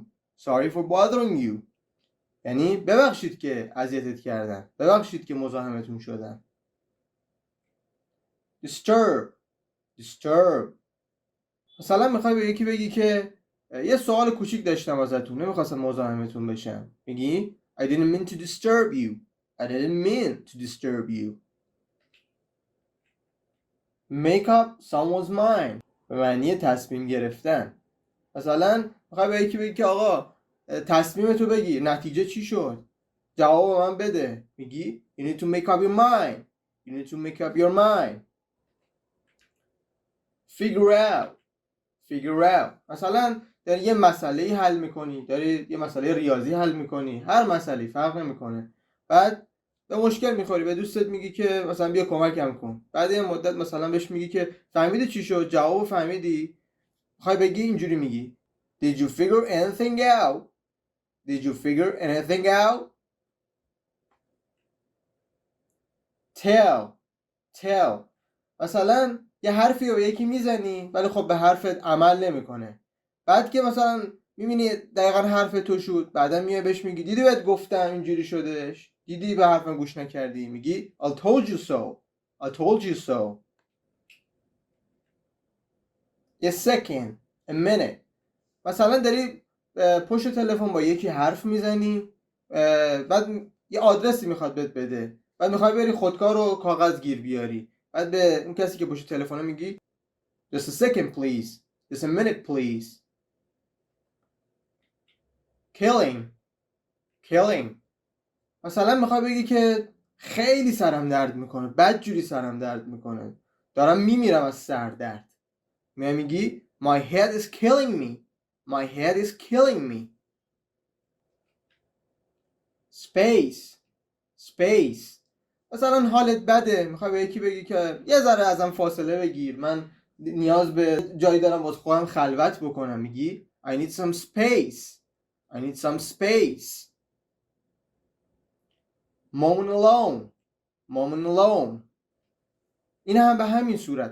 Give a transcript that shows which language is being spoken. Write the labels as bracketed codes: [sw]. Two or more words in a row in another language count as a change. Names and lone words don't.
[en] Sorry for bothering you. [fa] یعنی ببخشید که اذیتت کردم، ببخشید که مزاحمتون شدم. [en] disturb. disturb. [fa] مثلا میخوای به یکی بگی که یه سوال کوچیک داشتم ازتون، نمیخواستم مزاحمتون بشم، میگی [en] I didn't mean to disturb you. I didn't mean to disturb you. Make up someone's mind. [fa] به معنی تصمیم گرفتن. مثلا میخوای به یکی بگی که آقا تصمیمتو بگی، نتیجه چی شد؟ جواب من بده. میگی [en] You need to make up your mind. You need to make up your mind. Figure out. Figure out. [fa] مثلا داری یه مسئله حل میکنی، داری یه مسئله ریاضی حل میکنی، هر مسئله فرق نمیکنه، بعد به مشکل میخوری، به دوستت میگی که مثلا بیا کمکم کن، بعد یه مدت مثلا بهش میگی که فهمیدی چی شد؟ جواب فهمیدی؟ میخوای بگی اینجوری میگی [en] Did you figure anything out? Did you figure anything out? [fa] tell مثلا یه حرفی رو یکی میزنی ولی خب به حرفت عمل نمیکنه. بعد که مثلا میبینی دقیقا حرف تو شد، بعدا میای بهش میگی دیدی بهت گفتم اینجوری شدش، دیدی به حرفم گوش نکردی، میگی [en] I told you so. I told you so. a second, a minute. [fa] مثلا داری پشت تلفن با یکی حرف میزنی، بعد یه آدرسی میخواد بهت بده، بعد میخوای بری خودکار و کاغذ گیر بیاری، بعد به اون کسی که پشت تلفنه میگی [en] just a second please, just a minute please. [fa] killing مثلا میخوای بگی که خیلی سرم درد میکنه، بد جوری سرم درد میکنه، دارم میمیرم از سر درد، میگی [en] my head is killing me, my head is killing me. [fa] space مثلا حالت بده، میخوای به یکی بگی که یه ذره ازم فاصله بگیر، من نیاز به جایی دارم واسه خودم خلوت بکنم، میگی [en] I need some space, I need some space. moment alone [fa] این هم به همین صورت.